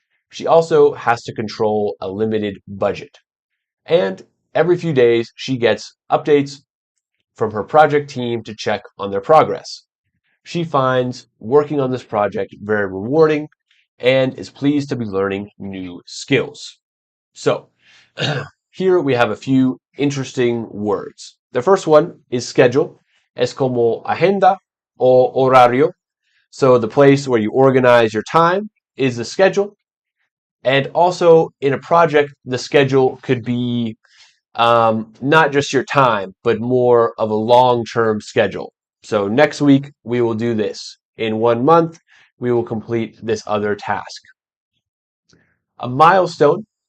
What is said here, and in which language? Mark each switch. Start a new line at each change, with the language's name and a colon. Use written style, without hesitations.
English: She also has to control a limited budget. And every few days, she gets updates from her project team to check on their progress. She finds working on this project very rewarding and is pleased to be learning new skills. So, here we have a few interesting words. The first one is schedule.
Spanish: Es como agenda o horario.
English: So the place where you organize your time is the schedule. And also in a project, the schedule could be not just your time, but more of a long-term schedule. So next week, we will do this. In 1 month, we will complete this other task. A milestone.